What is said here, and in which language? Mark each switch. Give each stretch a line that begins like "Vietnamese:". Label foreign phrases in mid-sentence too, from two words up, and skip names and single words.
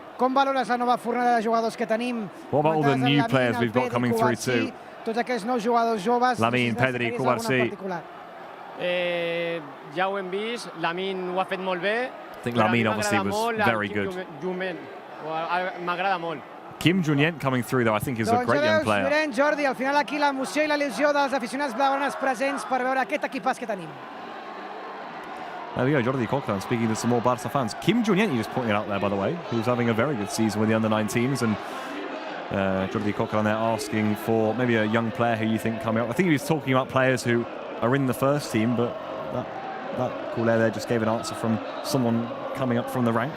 English: What about all the new players we've got coming through too? Lamine, Pedri, Cubarsí. I think Lamine obviously was very good. Kim Junyent coming through though, I think is a great young player.
Catalan: Jordi, al final aquí l'emoció i la il·lusió dels aficionats blaugranes presents per veure aquest equipàs que tenim.
English: There we go, Jordi Coquelin speaking to some more Barca fans. Kim Junyent, you just pointed out there, by the way, who's having a very good season with the under-19s, and Jordi Coquelin there asking for maybe a young player who you think coming up. I think he was talking about players who are in the first team, but that caller there just gave an answer from someone coming up from the ranks.